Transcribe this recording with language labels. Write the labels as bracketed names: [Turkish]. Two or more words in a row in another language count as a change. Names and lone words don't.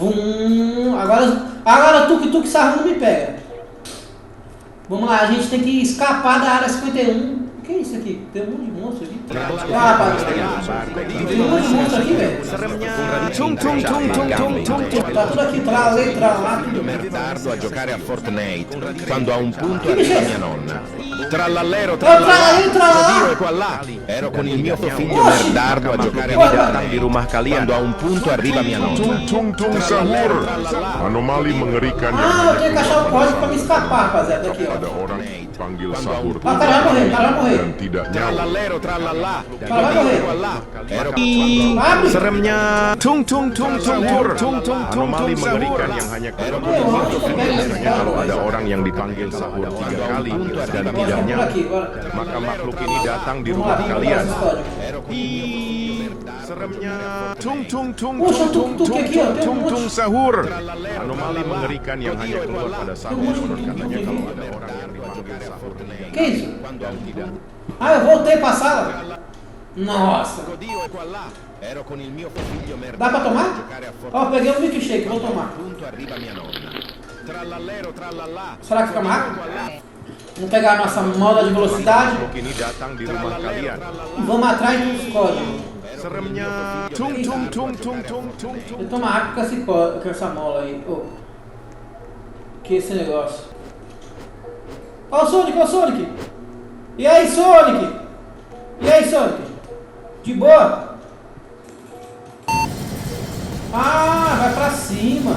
[Portuguese] Agora Tuk Tuk Sahur não me pega. Vamos lá, a gente tem que escapar da área 51. O que é isso aqui? Tem um monte de monstro aqui. Ah, rapaz. Tem um monte de monstro aqui, velho. Tá tudo aqui, letra lá, tudo. [Italian] Merdardo a giocare a Fortnite quando a un punto arriva mia nonna. Trallallero, trallallero, Dio è qua là. Ero con il mio figlio Merdardo a giocare a [Indonesian] datang di rumah kalian [Italian] quando a un punto arriva mia nonna. [Indonesian] Tung tung sahur. Anomali mengerikan yang [Portuguese] Ah, eu [Indonesian] hanya [Portuguese] tenho que achar o código pra me escapar, rapaziada. Aqui, [Indonesian] ada [Portuguese] ó. [Indonesian] orang panggil sahur [Portuguese] Ah, cara vai morrer, cara vai morrer. [Indonesian] dan tidak nyawa. [Italian] Trallallero, trallallà. [Portuguese] Cara vai morrer. [Italian] Ero [Portuguese] Abre. [Indonesian] seremnya tung tung tung tung tung tung tung Anomali tung sahur. mengerikan yang hanya keluar Biasanya kalau ada orang yang dipanggil sahur 3 kali dan tidak [Portuguese] Por [Indonesian] nyawa, [Portuguese] aqui, bora. [Indonesian] maka makhluk ini datang di [Portuguese] Vamos lá, [Indonesian] rumah [Portuguese] vamos pegar [Indonesian] kalian. [Portuguese] esse código. [Indonesian] Seremnya tung tung tung [Portuguese] Poxa, [Indonesian] tung tung [Portuguese] tuk-tuk aqui, ó, tem um [Indonesian] tung [Portuguese] monte. [Indonesian] tung sahur. Anomali mengerikan yang hanya keluar pada sahur. Konon katanya kalau ada orang yang dipanggil sahur 3 [Portuguese] Que [Indonesian] kali [Portuguese] isso? [Indonesian] dan tidak. [Portuguese] Ah, eu voltei pra sala. Nossa. [Italian] Dio è qua là. Ero con il mio figlio [Portuguese] Dá pra tomar? [Italian] giocare a [Portuguese] Ó, peguei um milkshake, vou tomar. [Italian] punto arriva mia nonna. Trallallero, trallallà. [Portuguese] Será que fica mais rápido? Vamos pegar a nossa mola de velocidade [Indonesian] Makhluk ini datang di rumah kalian. [Portuguese] e vamos atrás dos códigos. [Indonesian] Seremnya tung tung tung tung tung tung tung. [Portuguese] Eu tomo água com essa mola aí. Oh. Que esse negócio. Ó o Sonic, ó o Sonic. E aí, Sonic? E aí, Sonic? De boa? Ah, vai pra cima.